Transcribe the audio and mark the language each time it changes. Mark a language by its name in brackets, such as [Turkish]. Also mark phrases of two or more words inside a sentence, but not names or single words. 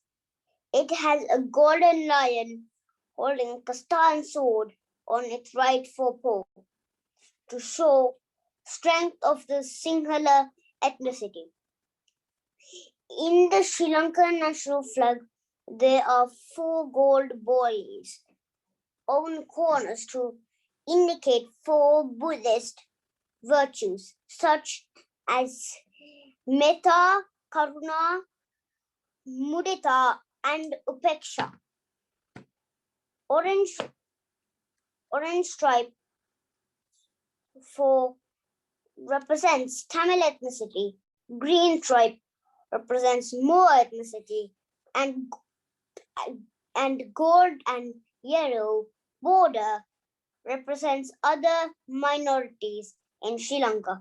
[English] It has a golden lion holding a castile sword on its right forepaw to show strength of the Sinhala ethnicity. In the Sri Lankan national flag, there are 4 gold buoys on the corners to indicate 4 Buddhist virtues, such as [Pali] metta, karuna, mudita, [English] and upeksha. Orange stripe represents Tamil ethnicity. Green stripe represents Moor ethnicity, and gold and yellow border represents other minorities in Sri Lanka.